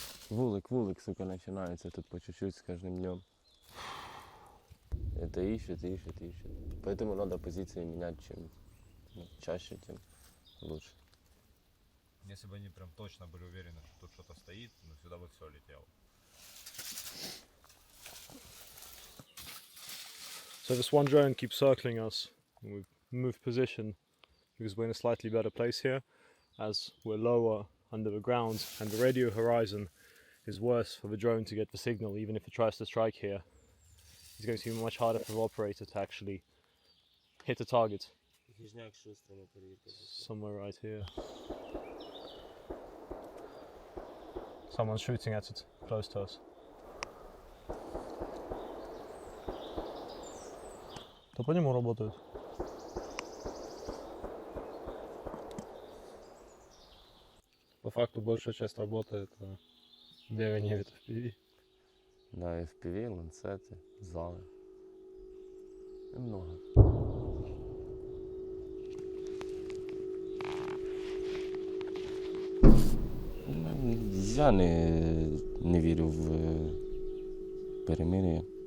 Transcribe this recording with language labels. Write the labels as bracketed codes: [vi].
[ru] Вулик, сука, начинается тут по чуть-чуть с каждым днем. Это ищет. Поэтому надо позиции менять, чем чаще, тем лучше. Если бы они прям точно были уверены, что тут что-то стоит, ну сюда бы все летело. [en] So this one drone keeps circling us. We've moved position because we're in a slightly better place here, as we're lower under the ground, and the radio horizon is worse for the drone to get the signal. Even if it tries to strike here, it's going to be much harder for the operator to actually hit a target. Somewhere right here. Someone's shooting at it, close to us. [ru] То по нему работают. По факту большая часть работы это бегание в FPV. Да, FPV, ланцети, зали. І много. [uk] Я не вірю в перемир'я.